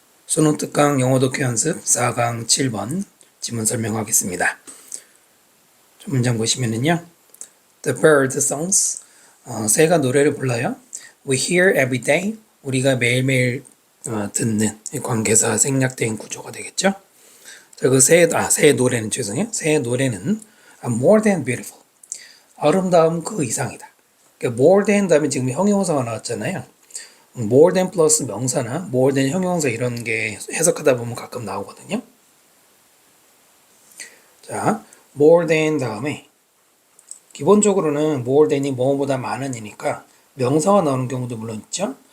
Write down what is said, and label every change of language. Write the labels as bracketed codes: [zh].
[ko] 수능 특강 영어 독해 연습 4강 7번 지문 설명하겠습니다. 문장 보시면은요. [en] The bird songs. [ko] 새가 노래를 불러요. [en] We hear every day. [ko] 우리가 매일매일 듣는 관계사 생략된 구조가 되겠죠. 자, 새의 노래는 죄송해요. 새의 노래는 [en] more than beautiful. [ko] 아름다움 그 이상이다. 그러니까 more than 다음에 지금 형용사가 나왔잖아요. more than 플러스 명사나 more than 형용사 이런 게 해석하다 보면 가끔 나오거든요. 자, more than 다음에 기본적으로는 more than이 뭐보다 많은이니까 명사가 나오는 경우도 물론 있죠.